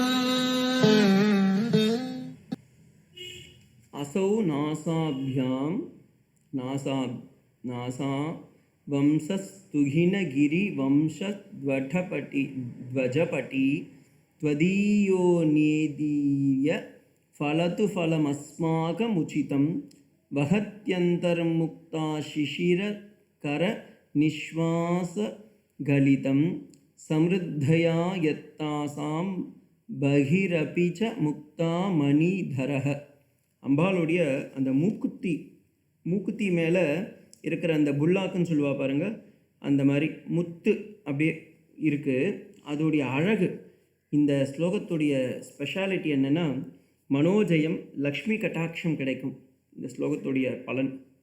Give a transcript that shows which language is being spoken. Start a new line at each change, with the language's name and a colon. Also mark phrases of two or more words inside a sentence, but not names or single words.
Sanskrit: असौ नासाभ्यां नासा वंशस्तुहिनगिरिवंशध्वजपटी त्वदीयो नेदीय फलतु फलमस्माकमुचितं वहत्यन्तर्मुक्ता शिशिरकर निश्वासगलितं समृद्धया यत्तासां बहिरपि च मुक्ता मणिधरः.
Tamil: அம்பாளுடைய அந்த மூக்குத்தி மேலே இருக்கிற அந்த புல்லாக்குன்னு சொல்லுவா பாருங்க, அந்த மாதிரி முத்து அப்படியே இருக்குது. அதோடைய அழகு. இந்த ஸ்லோகத்துடைய ஸ்பெஷாலிட்டி என்னென்னா மனோஜயம், லக்ஷ்மி கட்டாட்சம் கிடைக்கும் இந்த ஸ்லோகத்துடைய பலன்.